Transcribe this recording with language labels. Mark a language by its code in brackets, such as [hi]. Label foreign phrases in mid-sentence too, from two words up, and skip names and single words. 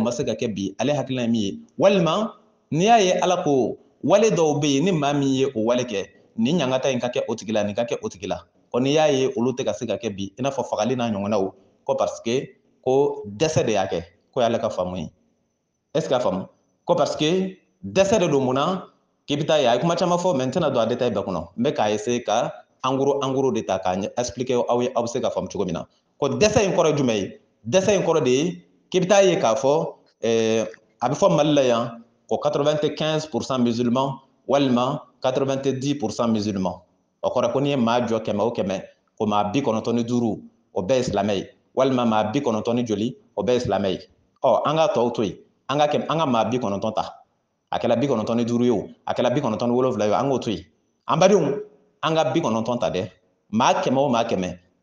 [bm] ma se ka kɛ bi ale hakilina ye min ye walima n'i y'a ye ala ko wale dɔw bɛ yen ni maa min ye o wale kɛ nin ɲangata in ka kɛ o tigi la nin ka kɛ o tigi la ko n'i y'a ye olu tɛ ka se ka kɛ bi i n'a fɔ fagali n'a ɲɔgɔnnaw ko [fr] parce que [bm] ko dɛsɛ de y'a kɛ ko y'ale ka faamu ye [fr] est ce que [bm] a faamu ko [fr] parce que [bm] dɛsɛ de don mun na k'i bɛ taa ye a ye kuma caman fɔ mais n tɛna don a détail bɛɛ kɔnɔ n bɛ k'a essayer ka [fr] en gros [bm] de ta k'a expliquer aw ye aw bɛ se ka faamu cogo min na ko dɛsɛ in kɔrɔ ye jumɛn ye dɛsɛ in kɔrɔ de ye k'i bɛ taa ye k'a fɔ a bɛ fɔ Mali la yan ko 95% musulmans walima 90% musulmans o kɔrɔ ko n'i ye maa jɔ 100 o 100 ko maa 95 o bɛɛ ye silamɛ ye walima maa 90 ni joli o bɛɛ ye silamɛ ye ɔ an ka tɔw to yen an ka maa 90 ta a kɛla 95 ye o a kɛla 97 ye o an k'o to yen an badenw an ka 90 ta dɛ maa 100 o maa 100